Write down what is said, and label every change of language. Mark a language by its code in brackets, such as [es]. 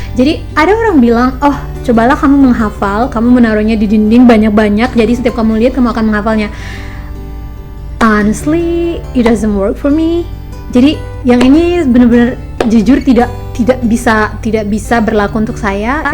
[id] Jadi ada orang bilang, cobalah kamu menghafal, kamu menaruhnya di dinding banyak-banyak, jadi setiap kamu lihat kamu akan menghafalnya. [en] Honestly, it doesn't work for me. [id] Jadi yang ini benar-benar jujur tidak bisa berlaku untuk saya.